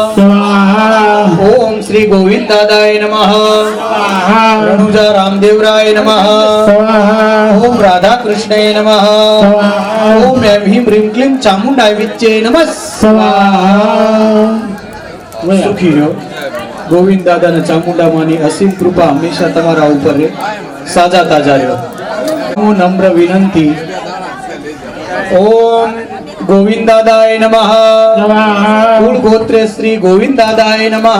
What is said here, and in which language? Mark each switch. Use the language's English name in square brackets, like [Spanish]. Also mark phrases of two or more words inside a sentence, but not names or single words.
[Sanskrit] ओम श्री गोविंद दादाय नमः। रणुजा रामदेवराय नमः। ओम राधा कृष्णाय नमः। ओम ऐं ह्रीं ह्रीं क्लीं चामुंडा विच्चे नमः। [Hindi] सुखी रहो, [Gujarati] ગોવિંદ દાદા અને ચામુંડા માની અસીમ કૃપા હંમેશા તમારા ઉપર રહે. સાજા તાજા રહ્યો. હું નમ્ર વિનંતી. [Sanskrit] ઓમ ગોવિંદ દાદાય નમઃ. કુળ ગોત્રે શ્રી ગોવિંદ દાદાય નમઃ.